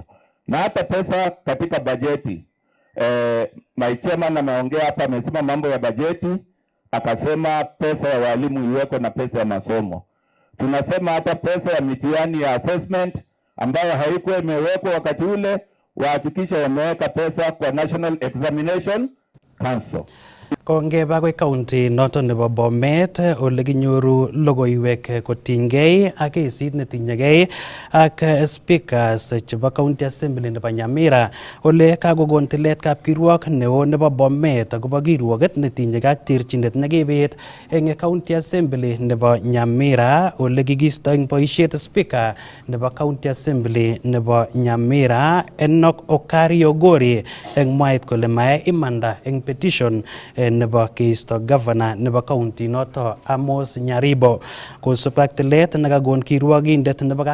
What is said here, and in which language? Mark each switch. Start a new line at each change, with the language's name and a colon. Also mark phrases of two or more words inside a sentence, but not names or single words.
Swahili: Na hata pesa katika bajeti,
English: my chairman
Swahili: ameongea hapa, amesema mambo ya bajeti, akasema pesa ya walimu iweko na pesa ya masomo. Tunasema hata pesa ya mitihani ya assessment ambayo haikuwa imewekwa wakati ule, wahakikisha wameweka pesa kwa National Examination Council.
Kalenjin: Kongeba kwe county noton nebo Bomet ole kinyoru logoiwek kotinygei ak kesit netinyegei ak speakers chebo county assembly nebo Nyamira ole kakokon tilet kapkirwok neo nebo Bomet akobo kirwoket netinyegei ak terchinet nekibit eng
English: county assembly
Kalenjin: nebo Nyamira ole kikisto eng boisiet speaker nebo
English: county assembly
Kalenjin: nebo Nyamira Enoch Okariogori eng mwaet kole mae imanda eng petition nebo keisto governor nebo county noto Amos Nyaribo kosubkei ak tilet nekakon kirwogindet nebo